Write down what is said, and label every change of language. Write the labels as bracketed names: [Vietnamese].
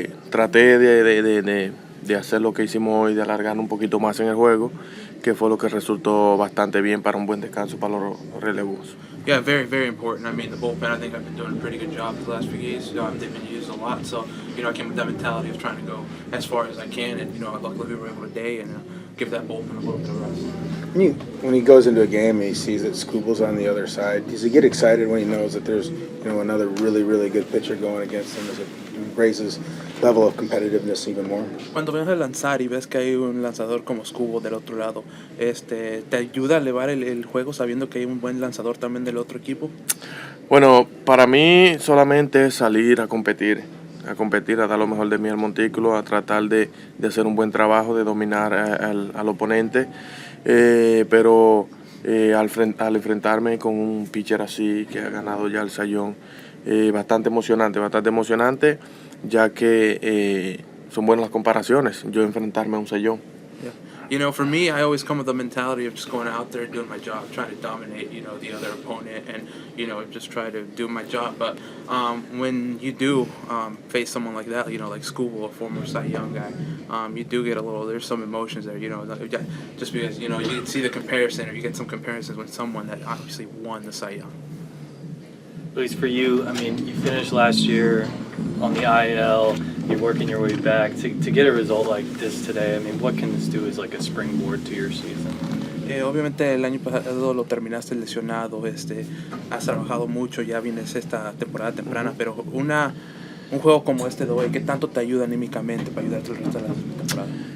[Spanish] Traté de hacer lo que hicimos hoy, de alargar un poquito más en el juego, que fue lo que resultó bastante bien para un buen descanso para los relevos. [English] Yeah, very, very important. I mean, the bullpen, I think I've been doing a pretty good job the last few games. They've been used a lot, so, I came with that mentality of trying to go as far as I can, and, luckily we were able today and give that bullpen a little bit of rest. When he goes into a game and he sees that Skubal's on the other side, does he get excited when he knows that there's, another really, really good pitcher going against him? Does it raise his level of competitiveness even more? [Spanish] Cuando ves a lanzar y ves que hay un lanzador como Skubal del otro lado, ¿te ayuda a elevar el juego sabiendo que hay un buen lanzador también del otro equipo? Bueno, para mí solamente es salir a competir, a dar lo mejor de mí al montículo, a tratar de hacer un buen trabajo, de dominar al oponente, pero al enfrentarme con un pitcher así que ha ganado ya el sayón, bastante emocionante, ya que son buenas las comparaciones, yo enfrentarme a un sayón. [English] Yeah. For me, I always come with the mentality of just going out there, doing my job, trying to dominate, the other opponent, and, just try to do my job. But when you do face someone like that, like Skubal, a former Cy Young guy, you do get there's some emotions there, just because, you can see the comparison, or you get some comparisons with someone that obviously won the Cy Young. Luis, for you, I mean, you finished last year on the IL, you're working your way back. To get a result like this today, I mean, what can this do as like a springboard to your season? [Spanish] Obviamente el año pasado lo terminaste lesionado, has trabajado mucho, ya vienes esta temporada temprana, pero un juego como este de hoy, ¿qué tanto te ayuda anímicamente para ayudarte el resto de la temporada?